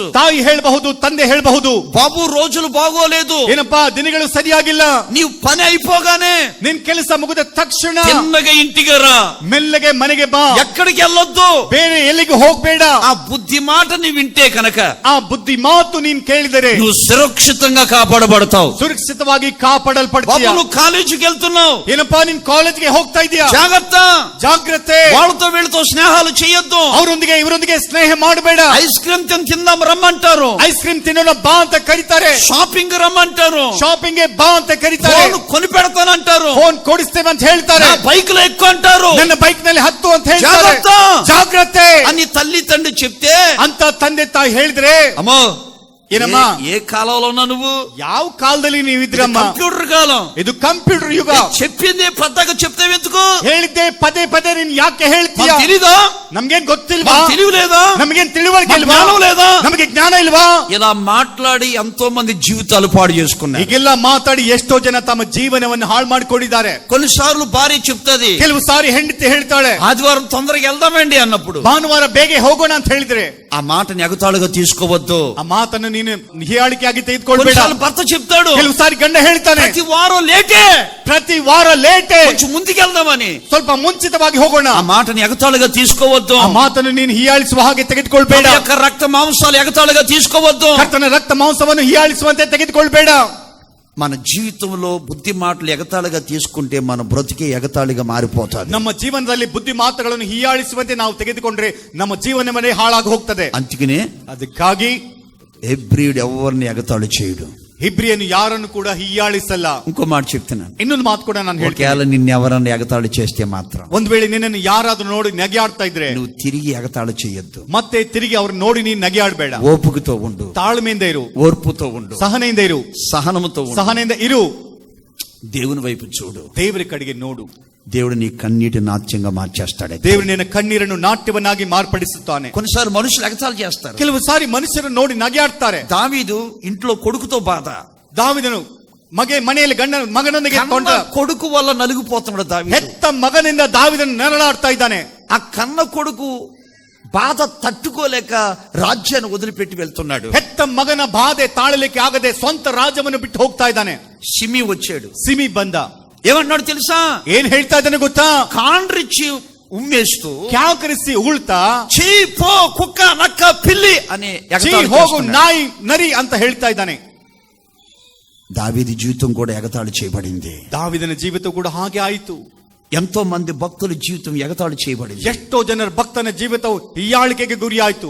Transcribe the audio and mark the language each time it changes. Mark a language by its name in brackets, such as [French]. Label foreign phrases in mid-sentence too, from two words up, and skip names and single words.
[Kannada] ತಾಯಿ ಹೇಳಬಹುದು, ತಂದೆ ಹೇಳಬಹುದು, [Telugu] బాబు రోజులు బాగోలేదు, [Kannada] ಏನಪ್ಪಾ ದಿನಗಳು ಸರಿಯಾಗಿಲ್ಲ. [Telugu] నీవు పని అయిపోగానే [Kannada] ನಿನ್ ಕೆಲಸ ಮುಗಿದ ತಕ್ಷಣ [Telugu] చిన్నగా ఇంటికి రా, [Kannada] ಮೆಲ್ಲಗೆ ಮನೆಗೆ ಬಾ, [Telugu] ఎక్కడికి వెళ్ళొద్దు, [Kannada] ಬೇರೆ ಎಲ್ಲಿಗೂ ಹೋಗ್ಬೇಡ. [Telugu] ఆ బుద్ధి మాట నీ వింటే కనుక [Kannada] ಆ ಬುದ್ಧಿ ಮಾತು ನೀನ್ ಕೇಳಿದರೆ [Telugu] నువ్వు సురక్షితంగా కాపాడబడతావు. [Kannada] ಸುರಕ್ಷಿತವಾಗಿ ಕಾಪಾಡಲ್ಪಡ್ತೀಯ. [Telugu] బాబు నువ్వు కాలేజీకి వెళ్తున్నావు, [Kannada] ಏನಪ್ಪಾ ನೀನ್ ಕಾಲೇಜ್ಗೆ ಹೋಗ್ತಾ ಇದೀಯಾ? [Telugu] జాగ్రత్త, [Kannada] ಜಾಗ್ರತೆ. [Telugu] వాళ్ళతో వీళ్ళతో స్నేహాలు చేయొద్దు. [Kannada] ಅವರೊಂದಿಗೆ ಇವರೊಂದಿಗೆ ಸ್ನೇಹ ಮಾಡಬೇಡ. [English] ice cream [Telugu] తిందాం రమ్మంటారు, [English] ice cream [Kannada] ತಿನ್ನೋಣ ಬಾ ಅಂತ ಕರೀತಾರೆ. [Telugu] షాపింగ్ రమ్మంటారు, [Kannada] ಶಾಪಿಂಗ್ ಬಾ ಅಂತ ಕರೀತಾರೆ. [Telugu] ఫోన్ కొని పెడతానంటారు, [Kannada] ಫೋನ್ ಕೊಡಿಸ್ತೇವೆ ಅಂತ ಹೇಳ್ತಾರೆ. [Telugu] నా బైక్ లో ఎక్కువ అంటారు, [Kannada] ನನ್ನ ಬೈಕ್ ನಲ್ಲಿ ಹತ್ತು ಅಂತ ಹೇಳ್ತಾರೆ. [Telugu] జాగ్రత్త [Kannada] ಜಾಗ್ರತೆ [Telugu] అని తల్లి తండ్రి చెప్తే [Kannada] ಅಂತ ತಂದೆ ತಾಯಿ ಹೇಳಿದ್ರೆ, [Telugu] అమ్మో [Kannada] ಏನಮ್ಮ [Telugu] ఏ కాలంలో ఉన్నా నువ్వు? [Kannada] ಯಾವ ಕಾಲದಲ್ಲಿ ನೀವಿದ್ರಮ್ಮ? [Telugu] కంప్యూటర్ కాలం. [Kannada] ಇದು ಕಂಪ್ಯೂಟರ್ ಯುಗ. [Telugu] చెప్పింది పెద్దగా చెప్తావు ఎందుకు? [Kannada] ಹೇಳಿದ್ದೆ ಪದೇ ಪದೇ ನೀನ್ ಯಾಕೆ ಹೇಳ್ತೀಯ? [Telugu] తెలీదా? [Kannada] ನಮ್ಗೇನ್ ಗೊತ್ತಿಲ್ವಾ? [Telugu] తెలివి లేదా? [Kannada] ನಮ್ಗೇನ್ ತಿಳುವಳಿಕೆ ಇಲ್ವಾ? [Telugu] జ్ఞానం లేదా? [Kannada] ನಮಗೆ ಜ್ಞಾನ ಇಲ್ವಾ? [Telugu] ఇలా మాట్లాడి ఎంతో మంది జీవితాలు పాడు చేసుకున్నారు. [Kannada] ಹೀಗೆಲ್ಲ ಮಾತಾಡಿ ಎಷ್ಟೋ ಜನ ತಮ್ಮ ಜೀವನವನ್ನು ಹಾಳು ಮಾಡಿಕೊಂಡಿದ್ದಾರೆ. [Telugu] కొన్నిసార్లు భార్య చెప్తాది, [Kannada] ಕೆಲವು ಸಾರಿ ಹೆಂಡತಿ ಹೇಳ್ತಾಳೆ, [Telugu] ఆదివారం తొందరగా వెళ్దామండి అన్నప్పుడు [Kannada] ಭಾನುವಾರ ಬೇಗ ಹೋಗೋಣ ಅಂತ ಹೇಳಿದ್ರೆ [Telugu] ఆ మాటని ఎగతాళిగా తీసుకోవద్దు. [Kannada] ಆ ಮಾತನ್ನು ನೀನು ಹೀಯಾಳಿಕೆಯಾಗಿ ತೆಗೆದುಕೊಳ್ಬೇಡ. [Telugu] కొన్నిసార్లు భర్త చెప్తాడు, [Kannada] ಕೆಲವು ಸಾರಿ ಗಂಡ ಹೇಳ್ತಾನೆ, [Telugu] ప్రతి వారం లేటే, [Kannada] ಪ್ರತಿ ವಾರ ಲೇಟೆ, [Telugu] కొంచెం ముందుకు వెళ్దామని. [Kannada] ಸ್ವಲ್ಪ ಮುಂಚಿತವಾಗಿ ಹೋಗೋಣ. [Telugu] ఆ మాటని ఎగతాళిగా తీసుకోవద్దు. [Kannada] ಆ ಮಾತನ್ನು ನೀನು ಹೀಯಾಳಿಸುವ ಹಾಗೆ ತೆಗೆದುಕೊಳ್ಬೇಡ. [Telugu] ప్రభు యొక్క రక్త మాంసాలు ఎగతాళిగా తీసుకోవద్దు. [Kannada] ಕರ್ತನ ರಕ್ತ ಮಾಂಸವನ್ನು ಹೀಯಾಳಿಸುವಂತೆ ತೆಗೆದುಕೊಳ್ಬೇಡ. [Telugu] మన జీవితంలో బుద్ధి మాటలు ఎగతాళిగా తీసుకుంటే మన బ్రతికే ఎగతాళిగా మారిపోతాది. [Kannada] ನಮ್ಮ ಜೀವನದಲ್ಲಿ ಬುದ್ಧಿ ಮಾತುಗಳನ್ನು ಹೀಯಾಳಿಸುವಂತೆ ನಾವು ತೆಗೆದುಕೊಂಡ್ರೆ ನಮ್ಮ ಜೀವನವನ್ನೇ ಹಾಳಾಗಿ ಹೋಗ್ತದೆ. [Telugu] అందుకనే [Kannada] ಅದಕ್ಕಾಗಿ [Telugu] హెబ్రీయుడు ఎవరిని ఎగతాళి చేయడు, [Kannada] ಇಬ್ರಿಯನ್ನು ಯಾರನ್ನು ಕೂಡ ಹೀಯಾಳಿಸಲ್ಲ. [Telugu] ఇంకో మాట చెప్తున్నాను, [Kannada] ಇನ್ನೊಂದು ಮಾತು ಕೂಡ ನಾನು ಹೇಳ್ತೇನೆ. [Telugu] ఒకవేళ నిన్ను ఎవరన్నా ఎగతాళి చేస్తే మాత్రం [Kannada] ಒಂದ್ ವೇಳೆ ನಿನ್ನನ್ನು ಯಾರಾದ್ರೂ ನೋಡಿ ನಗೆಯಾಡ್ತಾ ಇದ್ರೆ [Telugu] నువ్వు తిరిగి ఎగతాళి చేయొద్దు. [Kannada] ಮತ್ತೆ ತಿರುಗಿ ಅವ್ರು ನೋಡಿ ನೀನ್ ನಗೆಯಾಡ್ಬೇಡ. [Telugu] ఓపుకతో ఉండు, [Kannada] ತಾಳ್ಮೆಯಿಂದ ಇರು, [Telugu] ఓర్పుతో ఉండు, [Kannada] ಸಹನೆಯಿಂದ ಇರು, [Telugu] సహనముతో ఉండు, [Kannada] ಸಹನೆಯಿಂದ ಇರು. [Telugu] దేవుని వైపు చూడు, [Kannada] ದೇವರ ಕಡೆಗೆ ನೋಡು. [Telugu] దేవుడు నీ కన్నీటి నాట్యంగా మార్చేస్తాడు. [Kannada] ದೇವರು ನಿನ್ನ ಕಣ್ಣೀರನ್ನು ನಾಟ್ಯವನ್ನಾಗಿ ಮಾರ್ಪಡಿಸುತ್ತಾನೆ. [Telugu] కొన్నిసార్లు మనుషులు ఎగతాళి చేస్తారు. [Kannada] ಕೆಲವು ಸಾರಿ ಮನುಷ್ಯರು ನೋಡಿ ನಗೆಯಾಡ್ತಾರೆ. [Telugu] దావీదు ఇంట్లో కొడుకుతో బాధ, [Kannada] ದಾವಿದನು ಮನೆಯಲ್ಲಿ ಮಗನೊಂದಿಗೆ ಕೊಂಡ [Telugu] కొడుకు వల్ల నలిగిపోతున్నాడు దావీదు. [Kannada] ಹೆತ್ತ ಮಗನಿಂದ ದಾವಿದನು ನರಳಾಡ್ತಾ ಇದ್ದಾನೆ. [Telugu] ఆ కన్న కొడుకు బాధ తట్టుకోలేక రాజ్యాన్ని వదిలిపెట్టి వెళ్తున్నాడు. [Kannada] ಹೆತ್ತ ಮಗನ ಬಾಧೆ ತಾಳಲಿಕ್ಕೆ ಆಗದೆ ಸ್ವಂತ ರಾಜ್ಯವನ್ನು ಬಿಟ್ಟು ಹೋಗ್ತಾ ಇದ್ದಾನೆ. [Telugu] సిమి వచ్చాడు. [Kannada] ಸಿಮಿ ಬಂದ. [Telugu] ఏమన్నాడు తెలుసా? [Kannada] ಏನ್ ಹೇಳ್ತಾ ಇದ್ದಾನೆ ಗೊತ್ತಾ? [Telugu] కాండ్రిచ్చి ఉమ్మేస్తూ [Kannada] ಕ್ಯಾಕರಿಸಿ ಉಳ್ತಾ, [Telugu] చీ పో కుక్క నక్క పిల్లి అని [Kannada] ಛೀ [Telugu] ఎగతాళి [Kannada] ಹೋಗು [Telugu] చేస్తున్నాడు. [Kannada] ನಾಯಿ ನರಿ ಅಂತ ಹೇಳ್ತಾ ಇದ್ದಾನೆ. [Telugu] దావీదు జీవితం కూడా ఎగతాళి చేయబడింది. [Kannada] ದಾವಿದನ ಜೀವಿತ ಕೂಡ ಹಾಗೆ ಆಯಿತು. [Telugu] ఎంతో మంది భక్తుల జీవితం ఎగతాళి చేయబడింది. [Kannada] ಎಷ್ಟೋ ಜನರ ಭಕ್ತನ ಜೀವಿತವು ಹೀಯಾಳಿಕೆಗೆ ಗುರಿಯಾಯಿತು.